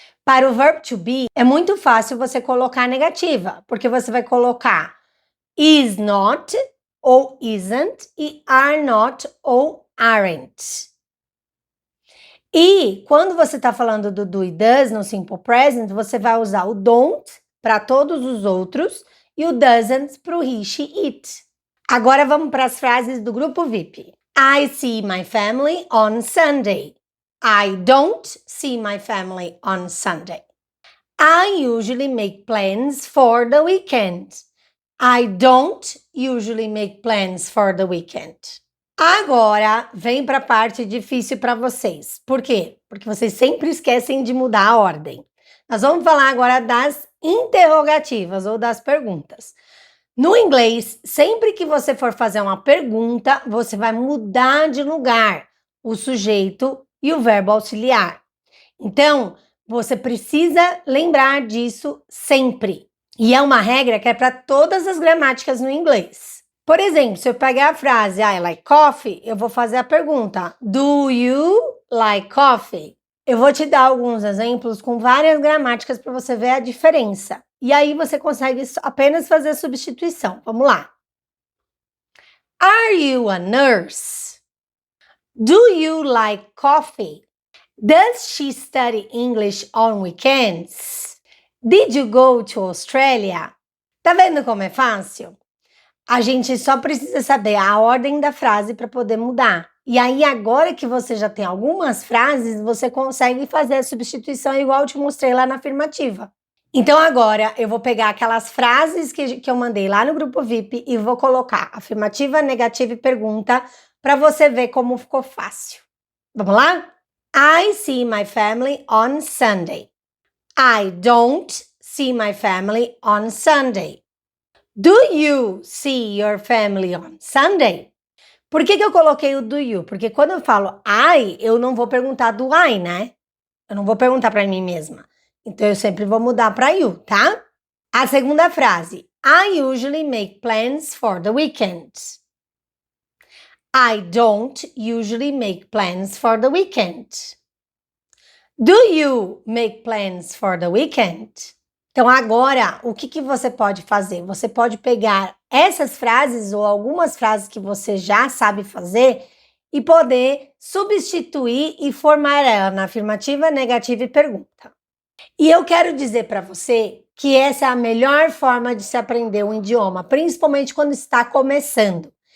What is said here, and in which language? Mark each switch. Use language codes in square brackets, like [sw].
[pt] Para o verbo to be, é muito fácil você colocar negativa, porque você vai colocar is not ou isn't e are not ou aren't. E quando você está falando do do e does no simple present, você vai usar o don't para todos os outros e o doesn't para o he, she, it. Agora vamos para as frases do grupo VIP. [en] I see my family on Sunday. I don't see my family on Sunday. I usually make plans for the weekend. I don't usually make plans for the weekend. [pt] Agora vem para a parte difícil para vocês. Por quê? Porque vocês sempre esquecem de mudar a ordem. Nós vamos falar agora das interrogativas ou das perguntas. No inglês, sempre que você for fazer uma pergunta, você vai mudar de lugar o sujeito e o verbo auxiliar. Então, você precisa lembrar disso sempre. E é uma regra que é para todas as gramáticas no inglês. Por exemplo, se eu pegar a frase [en] I like coffee, [pt] eu vou fazer a pergunta [en] Do you like coffee? [pt] Eu vou te dar alguns exemplos com várias gramáticas para você ver a diferença. E aí você consegue apenas fazer a substituição. Vamos lá. [en] Are you a nurse? Do you like coffee? Does she study English on weekends? Did you go to Australia? [pt] Tá vendo como é fácil? A gente só precisa saber a ordem da frase para poder mudar. E aí, agora que você já tem algumas frases, você consegue fazer a substituição igual eu te mostrei lá na afirmativa. Então, agora, eu vou pegar aquelas frases que eu mandei lá no grupo VIP e vou colocar afirmativa, negativa e pergunta para você ver como ficou fácil. Vamos lá? [en] I see my family on Sunday. I don't see my family on Sunday. Do you see your family on Sunday? [pt] Por que eu coloquei o [en] do you? [pt] Porque quando eu falo I, eu não vou perguntar [en] do I, [pt] né? Eu não vou perguntar para mim mesma. Então, eu sempre vou mudar para you, tá? A segunda frase. [en] I usually make plans for the weekend. I don't usually make plans for the weekend. Do you make plans for the weekend? [pt] Então, agora, o que você pode fazer? Você pode pegar essas frases ou algumas frases que você já sabe fazer e poder substituir e formar ela na afirmativa, negativa e pergunta. E eu quero dizer para você que essa é a melhor forma de se aprender um idioma, principalmente quando está começando.